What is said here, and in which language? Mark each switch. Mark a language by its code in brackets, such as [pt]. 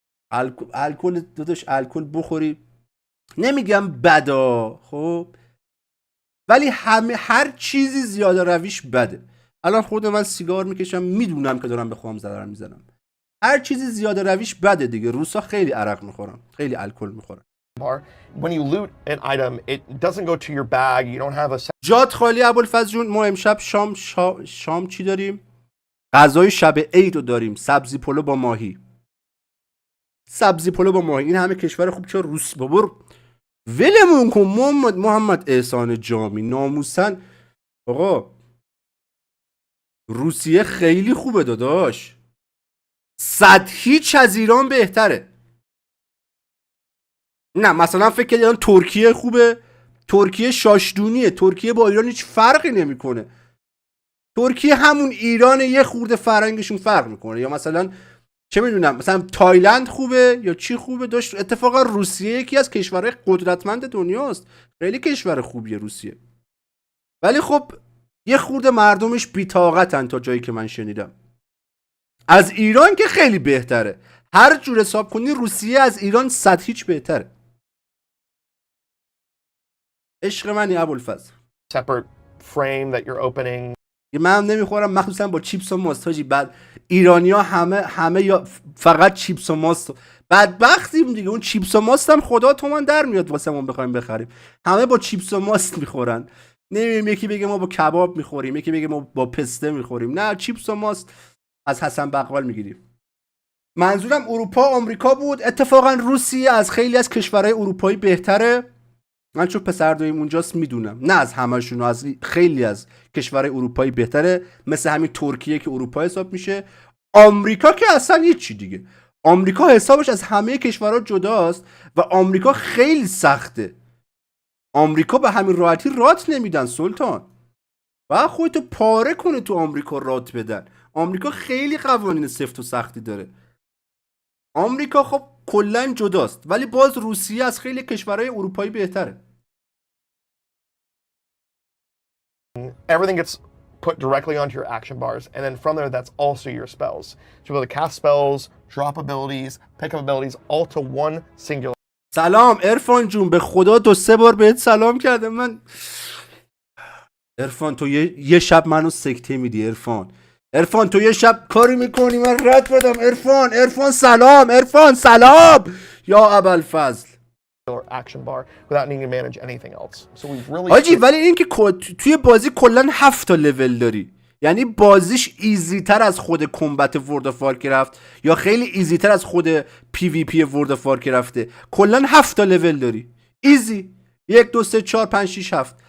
[fa] الکل داداش، الکل بخوری نمیگم بدا خب، ولی هر چیزی زیاده رویش بده. الان خود من سیگار میکشم میدونم که دارم به خودم ضرر میزنم. هر چیزی زیاده رویش بده دیگه. روسا خیلی عرق میخورن، خیلی الکل میخورن. [en] When you loot an item, it doesn't go to your bag. You don't have a [fa] جات خالی ابوالفضل جون. ما امشب شام چی داریم؟ غذای شب عید رو داریم. سبزی پلو با ماهی. سبزی پلو با ماهی. این همه کشور خوب چرا روس بابر ولمون کن. محمد احسان جامی ناموسن. آقا روسیه خیلی خوبه داداش. 100 هیچ از ایران بهتره. نه مثلا فکر کنید الان ترکیه خوبه؟ ترکیه شاشدونیه. ترکیه با ایران هیچ فرقی نمیکنه. ترکیه همون ایران، یه خورده فرهنگشون فرق میکنه. یا مثلا چه میدونم مثلا تایلند خوبه یا چی خوبه. داشت اتفاقا روسیه یکی از کشورهای قدرتمند دنیاست. خیلی کشور خوبیه روسیه. ولی خب یه خورده مردمش بی‌طاقتن تا جایی که من شنیدم. از ایران که خیلی بهتره. هر جور حساب کنی روسیه از ایران 100 هیچ بهتره. عشق منی ابوالفضل. [en] separate frame that you're opening. [fa] من هم نمیخورم، مخصوصا با چیپس و ماست حاجی. بعد ایرانی‌ها همه یا فقط چیپس و ماست. بدبختیم دیگه. اون چیپس و ماست هم خدا تومن در میاد واسمون بخوایم بخریم. همه با چیپس و ماست میخورن. نمی‌بینیم یکی بگه ما با کباب میخوریم، یکی بگه ما با پسته میخوریم. نه، چیپس و ماست از حسن بقال میگیریم. منظورم اروپا آمریکا بود. اتفاقا روسیه از خیلی از کشورهای اروپایی بهتره. من چون پسردویم اونجاست میدونم، نه از همشون، از خیلی از کشورهای اروپایی بهتره، مثل همین ترکیه که اروپا حساب میشه. آمریکا که اصلا هیچی دیگه. آمریکا حسابش از همه کشورها جداست و آمریکا خیلی سخته. آمریکا به همین راحتی رات نمیدن سلطان. و خودتو پاره کنه تو آمریکا رات بدن. آمریکا خیلی قوانین سفت و سختی داره. آمریکا خب کلا جداست، ولی باز روسیه از خیلی کشورهای اروپایی بهتره. [en] Everything gets put directly onto your action bars, and then from there, that's also your spells. So you'll be able to cast spells, drop abilities, pick up abilities, all to one singular. [fa] سلام عرفان جون، به خدا 2-3 بار بهت سلام کردم من. عرفان تو یه شب منو سکته میدی. عرفان تو یه شب کاری میکنی من رد بدم. عرفان سلام. عرفان سلام یا ابوالفضل. [en] Action bar without needing to manage anything else. So we've really. [fa] حاجی ولی این که توی بازی کلا 7 تا لول داری، یعنی بازیش ایزی تر از خود کمبت ورد آف وارکرافت یا خیلی ایزی تر از خود پی وی پی ورد آف وارکرافته. کلا 7 تا لول داری ایزی. 1 2 3 4 5 6 7.